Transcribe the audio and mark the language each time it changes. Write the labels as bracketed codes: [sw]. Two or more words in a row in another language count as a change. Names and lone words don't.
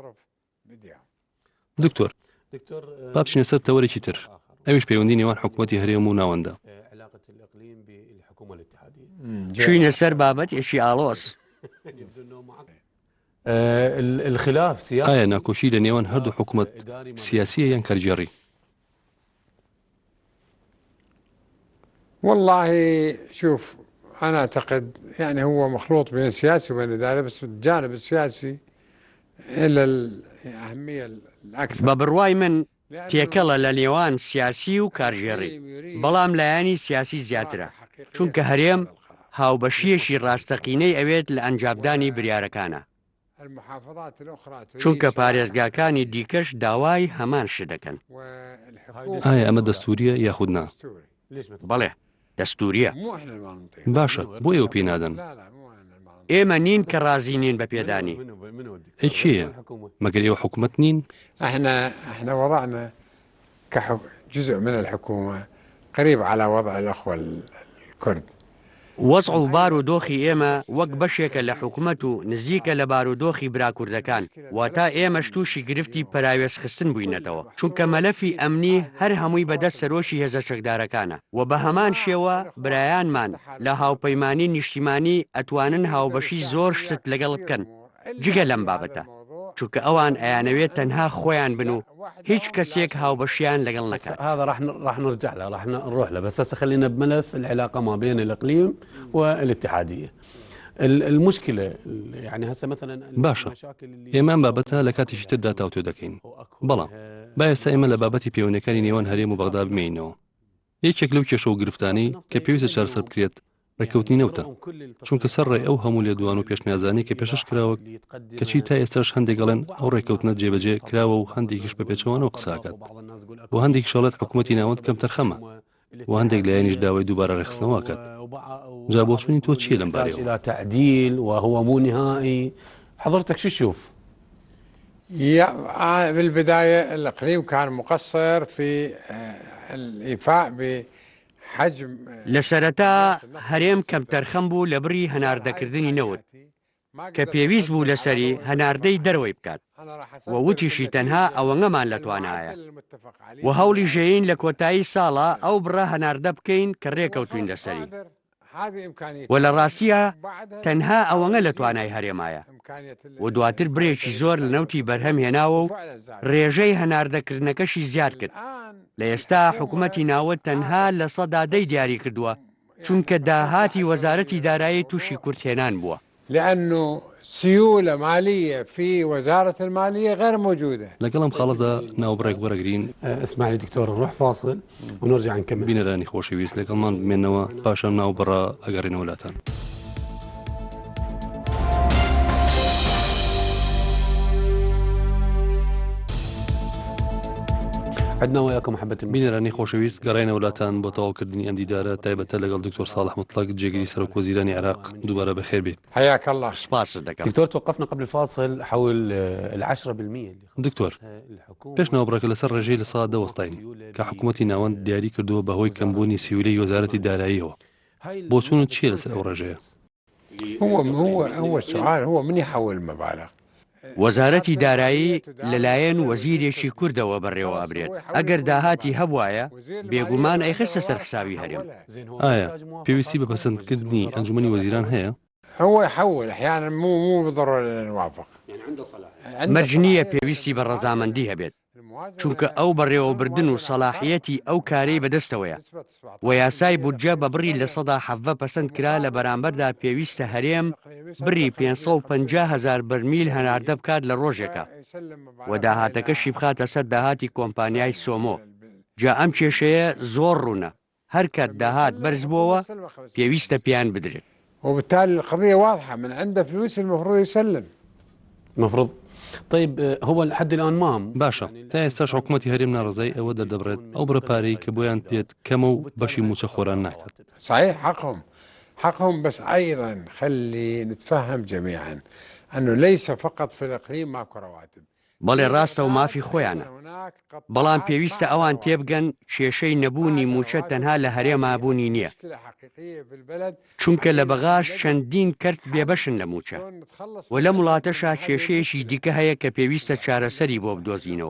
[ckb] دکتۆر، با بچینە سەر تەوەرێکی تر، ئەویش پەیوەندی نێوان حکوومەتی هەرێم و ناوەندە. چوینە سەر بابەتێکی ئاڵۆز. [ar] الخلاف سياسي [ckb] ئایا ناکۆشی لە نێوان هەردوو حکوومەت سیاسیە یان کەرجێڕی؟ [ar] والله شوف أنا أعتقد يعني هو مخلوط بين السياسي وبين الإداري، بس الجانب السياسي إلى الأهمية الأكثر. [ckb] بە بڕوای من تێکەڵە لە نێوان سیاسی و کارژێڕی، بەڵام لایانی سیاسی زیاترە، چونکە هەرێم هاوبەشیەشی ڕاستەقینەی ئەوێت لە ئەنجامدانی بریارەکانە، چونکە پارێزگاکانی دیکەش داوای هەمان شت دەکەن. ئایا ئەمە دەستوریە یاخود نا؟ بەڵێ دەستوریە. باشە، بۆ ئێوە پێی نادەن؟ ئێمە نین کە ڕازی نین بە پێدانی. ئەی چییە؟ مەگەر ئێوە حکوومەت نین؟ [ar] احنا وضعنا كجزء من الحكومة قريب على وضع الأخوة الكرد. [ckb] وەزع و بارودۆخی ئێمە وەک بەشێکە لە حکوومەت و نزیکە لە بارودۆخی براکوردەکان، واتە ئێمەش تووشی گرفتی پەراوێزخستن بووینەتەوە، چونکە مەلەفی ئەمنی هەر هەمووی بەدەست سەرۆشی هێزە چەکدارەکانە و بە هەمان شێوە برایانمان لە هاوپەیمانی نیشتیمانی ئەتوانن هاوبەشی زۆر شت لەگەڵ بکەن جگە لەم بابەتە، چونکە ئەوان ئەیانەوێت تەنها خۆیان بن و هیچ کەسێک هاوبەشیان لەگەڵ نەکات. [ar] هذا راح نرجع له، راح نروح له، بس هسه خلينا بملف العلاقة ما بين الإقليم والاتحادية. المشكلة يعني هسه مثلا [ckb] باشە، ئێمە بابەتە لە کاتێکی تردا تاوتۆ دەکەین، بەڵام با ئێستا ئێمە لە بابەتی پەیوەندەکانی نێوان هەرێم و بەغدا بمێنەوە. یەکێک لەو کێشە و گرفتانی کە پێویستە چارەسەر بکرێت ڕێکەوتنی نەوتە، چونکە سەرڕێ ئەو هەموو لێدوان و پێشنیازانی کە پێشش کراوە کەچی تا ئێستاش هەندێک گەڵێن ئەو ڕێکەوتنە جێبەجێ کراوە و هەندێکیش بە پێچەوانەوە قساکات و هەندێک شەڵەت حکوومەتی ناوەند کەم تەرخەمە و هەندێک لایەنیش داوای دووبارە ڕێخستنەوەکات. جا بۆچوونی تۆ چیە لەم بارەوە؟ [ar] إلى تعديل وهو مو نهائي. حضرتك شو تشوف؟ بالبداية الإقليم كان مقصر في الإيفاء بحجم. [ckb] لە سەرەتا هەرێم کەم تەرخەم بوو لە بڕی هەناردەکردنی نەوت کە پێویست بوو لەسەری هەناردەی دەرەوەی بکات و وتیشی تەنها ئەوەنگەمان لە توانایە و هەوڵی ژێین لە کۆتایی ساڵە ئەو بڕە هەناردە بکەین کە ڕێکەوتوین لەسەری و لە ڕاستیە تەنها ئەوەنگە لە توانای هەرێمایە و دواتر برێکی زۆر لە نەوتی بەرهەم هێناوە و ڕێژەی هەناردەکردنەکەشی زیاد کرد. لە ئێستا حکوومەتی ناوەت تەنها لە سەدادەی دیاری کردووە، چونکە داهاتی وەزارەتی دارایی تووشی کورتهێنان بووە. [ar] لأنه سيولة مالية في وزارة المالية غير موجودة. [ckb] لەگەڵم خاڵەدا ناوبڕێک وەرەگرین. [ar] اسمح لي دكتور نروح فاصل ونرجع نكمل. [ckb] بینەرانی خۆشەویست لەگەڵمان بمێنەوە پاشان ناوبڕە ئەگەڕێنە وڵاتان. [ar] عدنا وياكم محبة [ckb] بینەرانی خۆشەویست گەڕێنە وڵاتان بۆ تەواوکردنی ئەم دیدارە تایبەتە لەگەڵ دکتۆر صالح مطلق جێگیری سەرۆک وەزیرانی عێراق دووبارە بەخێر بێت. [ar] حياك الله. [ckb] سپاس دەکەم. [ar] دكتور توقفنا قبل الفاصل حول 10% [ckb] دکتۆر پێش ناوبڕەکە لەسەر ڕێژەی لە سەدا دەوەستاین کە حکوومەتی ناوەند دیاری کردووە بەهۆی کەمبوونی سیولەی وەزارەتی داراییەوە. بۆچوون چیە لەسەر ئەو ڕێژەیە؟ [ar] هو السؤال هو من يحول المبالغ. [ckb] وەزارەتی دارایی لەلایەن وەزیرێکی کوردەوە بەڕێوە ئەبرێت. ئەگەر داهاتی هەبوایە بێگومان ئەیخستە سەر حسابی هەرێم. ئایا پێویستی بە پەسەندکردنی ئەنجومەنی وەزیران هەیە؟ [ar] هو يحول أحيانا مو بالضرورة نوافق. يعني عنده صلاح. [ckb] مەرج نییە پێویستی بە ڕەزامەندی هەبێت، چونکە ئەو بەڕێوەبردن و سەلاحیەتی ئەو کارەی بەدەستەوەیە و یاسای بودجە بە بڕی لە 170 پەسەند کرا لە بەرامبەردا پێویستە هەرێم بڕی 550,000 بەرمیل هەناردە بکات لە ڕۆژێکە و داهاتەکەشی بخاتە سەر داهاتی کۆمپانیای سۆمۆ. جا ئەم کێشەیە زۆر ڕوونە، هەر کات داهات بەرز بووەوە پێویستە پیان بدرێت. [ar] وبالتالي القضية واضحة، من عنده فلوس المفروض يسلم. المفروض طيب هو لحد الآن ما [ckb] باشە تا ئێستاش حکوومەتی هەرێم ناڕزای ئەوە دەردەبرێت ئەو بڕەپارەی کە بۆیان دێت کەمە و بەشی موچە خۆران ناکات. [ar] صحيح حقهم بس أيضا خلي نتفهم جميعا أنه ليس فقط في الإقليم ماكو رواتب. [ckb] بەڵێ ڕاستە و مافی خۆیانە، بەڵام پێویستە ئەوان تێبگەن کێشەی نەبوونی موچە تەنها لە هەرێما بوونی نییە، چونکە لە بەغاش چەندین کەرت بێبەشن لە موچە و لە وڵاتەشا کێشەیەشی دیکە هەیە کە پێویستە چارەسەری بۆ بدۆزینەوە.